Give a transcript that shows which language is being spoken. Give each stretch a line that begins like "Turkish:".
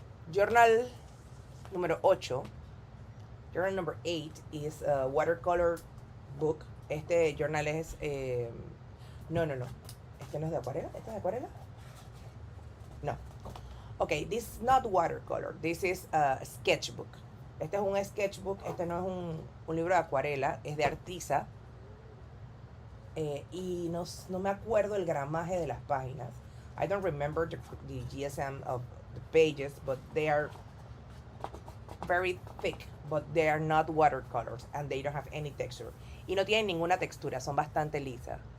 Spanish: Journal número 8.
English: Journal number 8 is a watercolor book.
Spanish: Este journal es... no. ¿Este no es de acuarela? ¿Este es de acuarela? No.
English: Okay, this is not watercolor. This is a sketchbook.
Spanish: Este es un sketchbook. Este no es un libro de acuarela. Es de Arteza. Y no me acuerdo el gramaje de las páginas.
English: I don't remember the GSM of the pages, but they are very thick, but they are not watercolors, and they don't have any texture.
Spanish: Y no tienen ninguna textura, son bastante lisas.